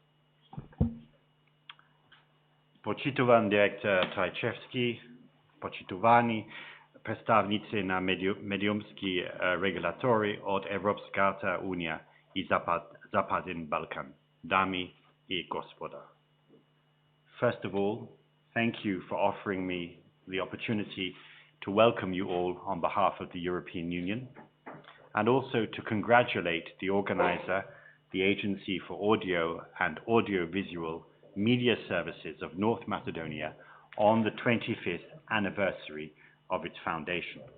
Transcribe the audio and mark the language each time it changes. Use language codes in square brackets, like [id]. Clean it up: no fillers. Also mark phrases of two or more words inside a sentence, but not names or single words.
[mk] Почитуван директор Трајчевски, почитувани представници на медиумски регулатори од Европската Унија и Западен Балкан, дами и господа. [en] First of all, thank you for offering me the opportunity to welcome you all on behalf of the European Union, and also to congratulate the organizer, the Agency for Audio and Audiovisual Media Services of North Macedonia, on the 25th anniversary of its foundation.